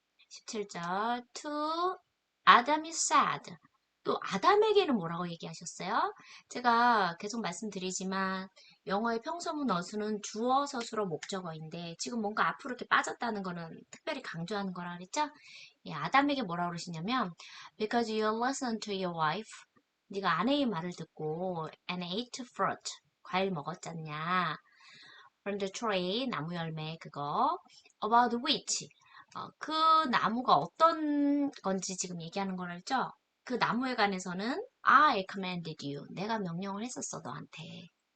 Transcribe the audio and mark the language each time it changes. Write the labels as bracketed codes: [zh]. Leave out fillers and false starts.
[en] 17절. To Adam is sad. [ko] 또 아담에게는 뭐라고 얘기하셨어요? 제가 계속 말씀드리지만 영어의 평서문 어수는 주어, 서술어, 목적어인데 지금 뭔가 앞으로 이렇게 빠졌다는 거는 특별히 강조하는 거라 그랬죠? 예, 아담에게 뭐라고 그러시냐면 [en] Because you listened to your wife. [ko] 네가 아내의 말을 듣고 [en] and ate fruit. [ko] 과일 먹었잖냐. [en] From the tree, [ko] 나무 열매 그거. [en] About which. [ko] 그 나무가 어떤 건지 지금 얘기하는 거랄죠? 그 나무에 관해서는 [en] I commanded you. [ko] 내가 명령을 했었어, 너한테.